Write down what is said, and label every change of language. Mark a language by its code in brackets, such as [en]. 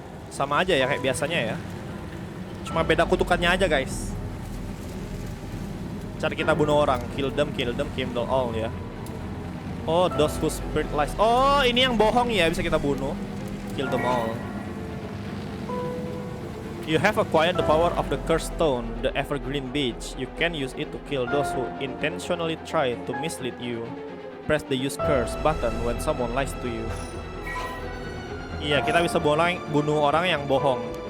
[id] Sama aja ya kayak biasanya ya. Cuma beda kutukannya aja guys. Cari kita bunuh orang, [en] kill them, kill all ya. Oh, those who spirit lies. [id] Oh, ini yang bohong ya, bisa kita bunuh. [en] Kill them all. You have acquired the power of the cursed stone, the evergreen beach. You can use it to kill those who intentionally try to mislead you. Press the use curse button when someone lies to you. [id] Iya, kita bisa bunuh orang yang bohong.